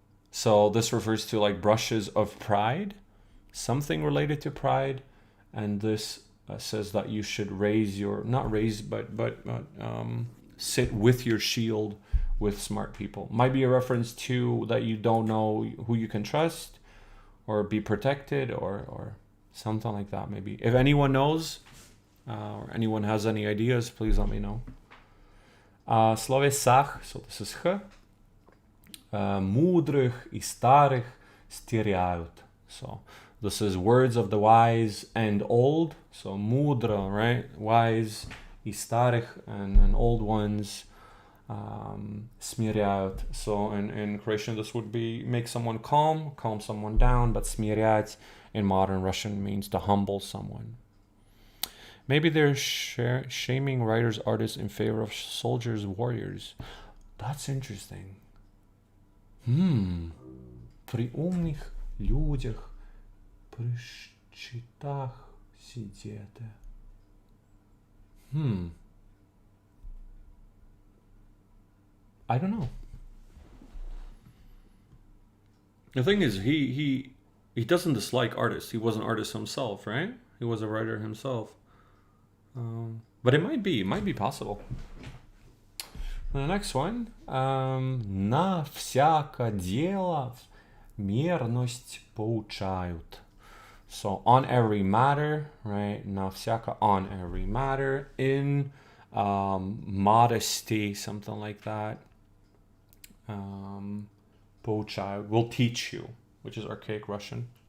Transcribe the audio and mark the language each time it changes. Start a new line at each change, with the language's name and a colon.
English: So this refers to like brushes of pride, something related to pride, and this says that you should raise your, not raise, but sit with your shield with smart people. Might be a reference to that you don't know who you can trust or be protected or something like that maybe. If anyone knows or anyone has any ideas, please let me know.
Russian: Словесах,
English: so this is
Russian: х, мудрых и старых стеряют.
English: So this is words of the wise and old. So mudra, right? Wise, и старых, and old ones.
Russian: Смиряют.
English: So in Croatian this would be make someone calm someone down, but смирять in modern Russian means to humble someone. Maybe they're shaming writers, artists in favor of soldiers, warriors. That's interesting.
Russian: При умных людях, при щитах сидите.
English: I don't know. The thing is, he doesn't dislike artists. He was an artist himself, right? He was a writer himself. But it might be possible. The next one.
Russian: На всяко дело мерность поучают.
English: So on every matter, right?
Russian: На всяко,
English: on every matter. In modesty, something like that. Поучают will teach you, which is archaic Russian.